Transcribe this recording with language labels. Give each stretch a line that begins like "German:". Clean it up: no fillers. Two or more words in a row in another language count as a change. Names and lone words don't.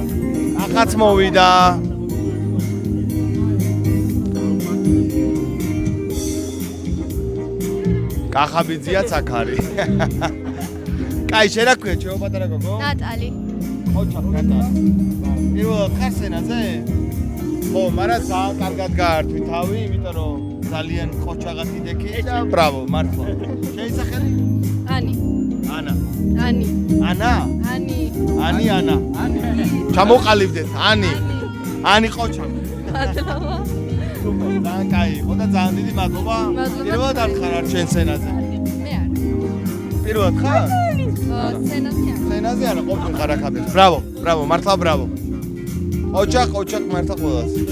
Georgian: ახაც მოვიდა. კახაბიძიაც აქ არის. კაი, შენ რა ქვია, ჩემო პატარა გოგო? ნატალი. ოჩა, ნატალი. პირველად ხარ სენაზე? ხო, მაგრამ ძალიან კარგად გაართვი თავი, იმიტომ რომ ძალიან ყოჩაღათი დექი და ბრავო, მართლა. შენი სახელი? Ani. Ana. Ani. Ana? Ani. Ani, Ana. ჩამოყალიბდეთ, Ani. Ani ყოჩა. მადლობა. სუპერ, ძალიან კაი იყო და ძალიან დიდი მადლობა. პირველად არ ხარ არ ჩვენ სენაზე? მე არ. პირველად ხარ? სენაზე არ. სენაზე არა, ყოფილი ხარ აქამდე. ბრავო, ბრავო, მართლა ბრავო. ოჩახ მართლა ყველას.